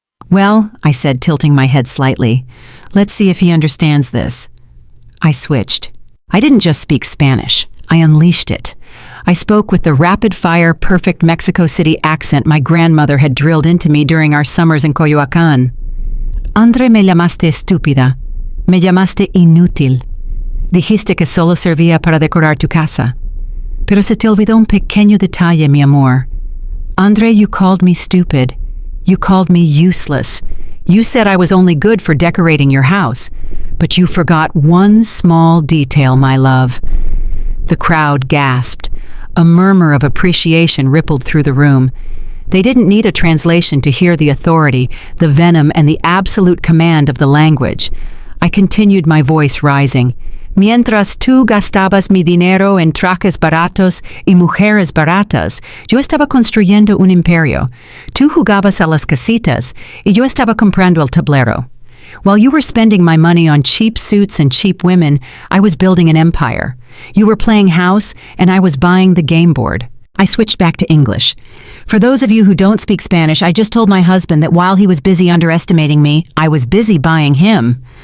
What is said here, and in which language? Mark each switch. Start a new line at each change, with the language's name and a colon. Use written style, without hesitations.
English: "Well," I said, tilting my head slightly, "let's see if he understands this." I switched. I didn't just speak Spanish. I unleashed it. I spoke with the rapid-fire, perfect Mexico City accent my grandmother had drilled into me during our summers in Coyoacán.
Spanish: "Andre, me llamaste estúpida. Me llamaste inútil. Dijiste que solo servía para decorar tu casa. Pero se te olvidó un pequeño detalle, mi amor.
English: Andre, you called me stupid. You called me useless. You said I was only good for decorating your house. But you forgot one small detail, my love. The crowd gasped. A murmur of appreciation rippled through the room. They didn't need a translation to hear the authority, the venom, and the absolute command of the language. I continued, my voice rising.
Spanish: Mientras tú gastabas mi dinero en trajes baratos y mujeres baratas, yo estaba construyendo un imperio. Tú jugabas a las casitas y yo estaba comprando el tablero.
English: While you were spending my money on cheap suits and cheap women, I was building an empire. You were playing house and I was buying the game board. I switched back to English. For those of you who don't speak Spanish, I just told my husband that while he was busy underestimating me, I was busy buying him.